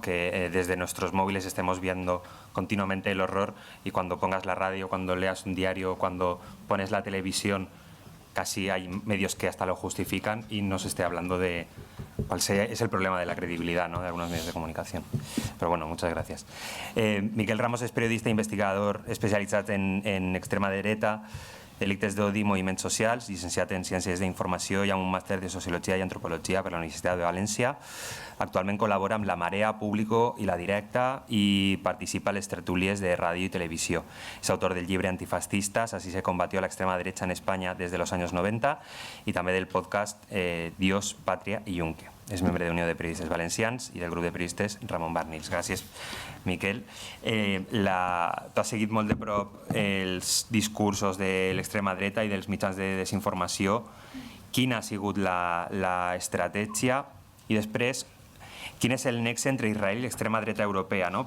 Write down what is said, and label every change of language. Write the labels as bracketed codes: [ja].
[es] Que desde nuestros móviles estemos viendo continuamente el horror, y cuando pongas la radio, cuando leas un diario, cuando pones la televisión, casi hay medios que hasta lo justifican, y no se esté hablando de cuál es el problema de la credibilidad, ¿no?, de algunos medios de comunicación. [ca] Però [es] bueno, muchas gracias. [ca] Miquel Ramos és periodista i investigador especialitzat en extrema dreta, delictes d'odi i moviments socials, llicenciat en Ciències d'Informació i amb un màster de Sociologia i Antropologia per la Universitat de València. Actualment col·labora amb La Marea, Público i La Directa i participa a les tertúlies de ràdio i televisió. És autor del llibre Antifascistas, así se combatió la extrema derecha en España desde los años 90, y també del podcast Dios, Patria i Yunque. És membre de Unió de Periodistes Valencians i del grup de periodistes Ramon Barnils. Gràcies, Miquel. Tu has seguit molt de prop els discursos de l'extrema dreta i dels mitjans de desinformació. Quina ha sigut l'estratègia? I després, quin és el nexe entre Israel i l'extrema dreta europea? No?